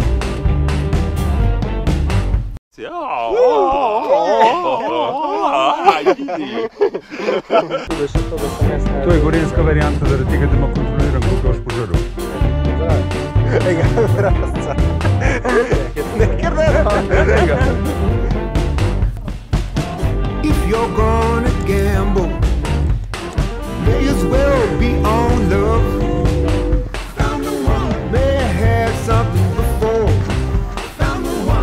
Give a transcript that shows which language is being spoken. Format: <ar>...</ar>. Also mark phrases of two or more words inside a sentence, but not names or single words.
<sl>To je gorenjska varianta, zaradi tega, da ima kontroliran, koliko boš požrl. Ega, vrasca. Nekaj ne.</sl> <en>If you're gonna gamble, may as well be on love. Found the one. May have had something before. Found the one.</en>